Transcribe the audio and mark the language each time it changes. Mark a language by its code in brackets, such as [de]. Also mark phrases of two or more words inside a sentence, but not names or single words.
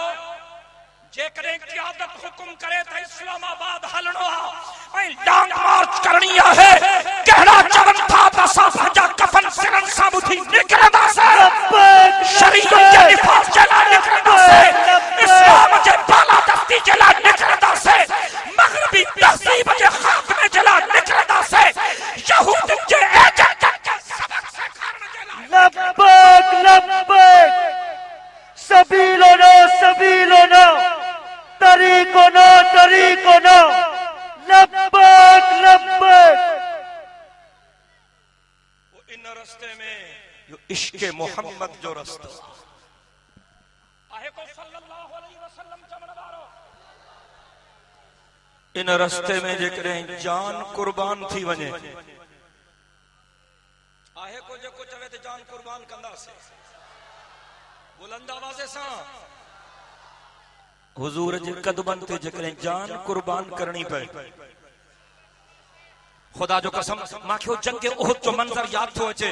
[sd] जेकॾहिं क़यादत हुकुम करे त इस्लामाबाद हलणो आहे ऐं [en] long march [sd] करणी आहे, कहिड़ा चवनि था त असां पंहिंजा कफन सिरनि सां ॿुधी निकिरंदासीं, शरीयत जे निफ़ाज़ जे लाइ निकिरंदासीं, इस्लाम जे बालादस्ती जे लाइ निकिरंदासीं, मग़रबी तहज़ीब जे ख़ात्मे जे लाइ निकिरंदासीं, यहूदियुनि जे एजेंटनि खे सबक सेखारण जे लाइ। [ar] لبيك لبيك، سبيلنا سبيلنا، طريقنا طريقنا، لبيك لبيك. [sd] वो इन रास्ते में जो इश्क़ मोहम्मद जो रास्ता आहे को [ar] صلى الله عليه وسلم [sd] चवण वारो, इन रास्ते में जेकॾहिं जान कुर्बान थी वञे, आहे को जेको चवे त जान कुर्बान कंदासीं, बुलंद आवाज़ सां हुजूर जे कदमनि ते जेकॾहिं जान कुर्बान करणी पए, खुदा जो कसम मूंखे जंग उहद जो मंज़र यादि थो अचे।